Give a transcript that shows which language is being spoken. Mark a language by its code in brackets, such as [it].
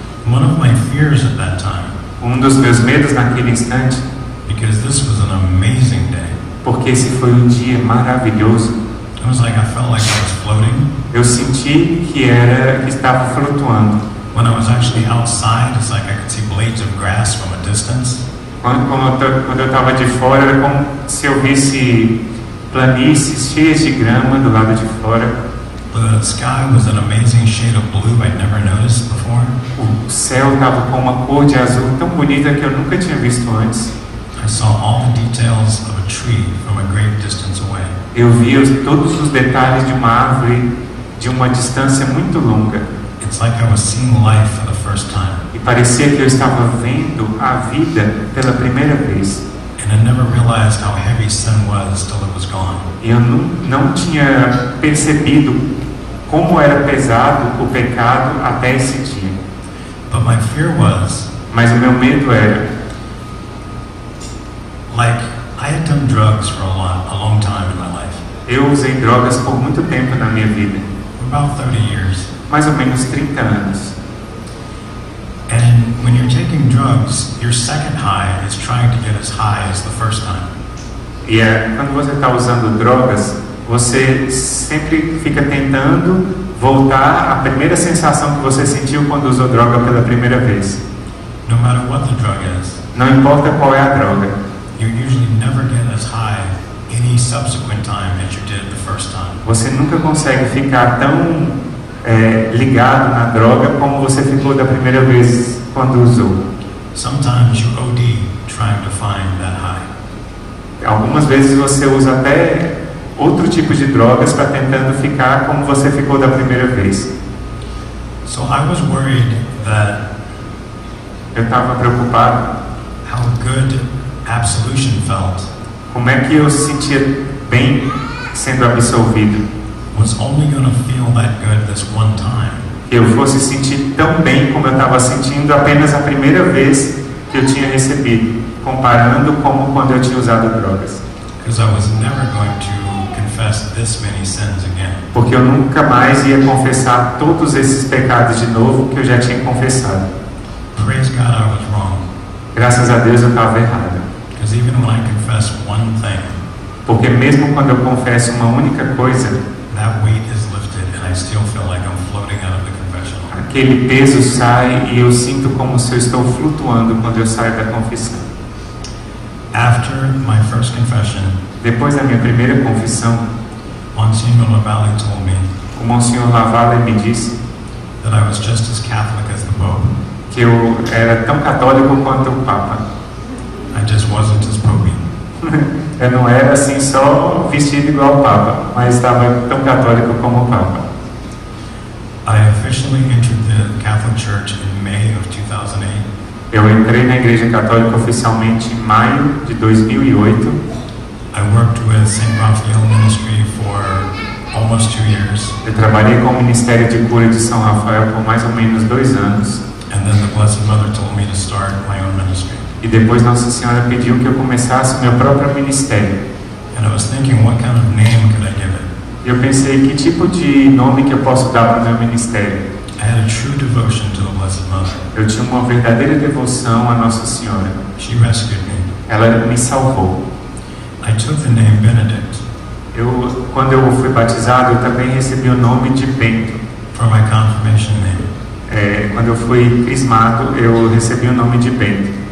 [en] One of my fears at that time, [pt] Um dos meus medos naquele instante, [en] because this was an amazing day. [pt] Porque esse foi um dia maravilhoso. [en] It was like I felt like I was floating. [pt] Eu senti que estava flutuando. [en] When I was actually outside, it's like I could see blades of grass from a distance. [pt] Quando eu estava de fora, era como se eu visse planícies cheias de grama do lado de fora. [en] The sky was an amazing shade of blue I'd never noticed before. [pt] O céu estava com uma cor de azul tão bonita que eu nunca tinha visto antes. [en] I saw all the details of a tree from a great distance away. [pt] Eu vi todos os detalhes de uma árvore de uma distância muito longa. [en] It's like I was seeing life for the first time. [pt] E parecia que eu estava vendo a vida pela primeira vez. [en] And I never realized how heavy sin was till it was gone. [pt] E eu não tinha percebido como era pesado o pecado até esse dia. [en] But my fear was, [pt] mas o meu medo era, [en] like, I had done drugs for a long time in my life. [pt] Eu usei drogas por muito tempo na minha vida. [en] For about 30 years. [pt] Mais ou menos 30 anos. [en] And when you're taking drugs, your second high is trying to get as high as the first time. [pt] E quando você está usando drogas, você sempre fica tentando voltar à primeira sensação que você sentiu quando usou droga pela primeira vez. [en] No matter what the drug is. [pt] Não importa qual é a droga. [en] You usually never get as high any subsequent time as you did the first time. [pt] Você nunca consegue ficar tão ligado na droga como você ficou da primeira vez quando usou. [en] Sometimes you OD trying to find that high. [pt] Algumas vezes você usa até outro tipo de drogas para tentando ficar como você ficou da primeira vez. [en] So I was worried that [pt] eu estava preocupado [en] how good absolution felt. [pt] Como é que eu se sentia bem sendo absolvido? [en] Was only going to feel that good this one time. [pt] Que eu fosse sentir tão bem como eu estava sentindo apenas a primeira vez que eu tinha recebido, comparando como quando eu tinha usado drogas. [en] Because I was never going to confess this many sins again. [pt] Porque eu nunca mais ia confessar todos esses pecados de novo que eu já tinha confessado. [en] Praise God, I was wrong. [pt] Graças a Deus eu estava errado. [en] Because even when I confess one thing, [pt] porque mesmo quando eu confesso uma única coisa, [en] that weight is lifted and I still feel like I'm floating out of the confessional. [pt] Aquele peso sai e eu sinto como se eu estou flutuando quando eu saio da confissão. [en] After my first confession, [pt] depois da minha primeira confissão, [en] Monsignor Lavalle told me, [pt] o Monsignor Lavalle me disse [en] that I was just as Catholic as the Pope. [pt] Que eu era tão católico quanto o Papa. [en] I just wasn't as popey. [pt] Eu não era assim só vestido igual ao Papa, mas estava tão católico como o Papa. [en] I officially entered the Catholic Church in May of 2008. [pt] Eu entrei na Igreja Católica oficialmente em maio de 2008. [en] I worked with St. Raphael Ministry for almost 2 years. [pt] Eu trabalhei com o Ministério de Cura de São Rafael por mais ou menos 2 anos. [en] And then the Blessed Mother told me to start my own ministry. [pt] E depois Nossa Senhora pediu que eu começasse meu próprio ministério. [en] And I was thinking, what kind of name could I give it? [pt] E eu pensei, que tipo de nome que eu posso dar para o meu ministério? [en] I had a true devotion to the Blessed Mother. [pt] Eu tinha uma verdadeira devoção à Nossa Senhora. [en] She rescued me. [pt] Ela me salvou. [en] I took the name Benedict. [pt] Quando eu fui batizado, eu também recebi o nome de Bento. [en] For my confirmation name. [pt] Quando eu fui crismado, eu recebi o nome de Bento.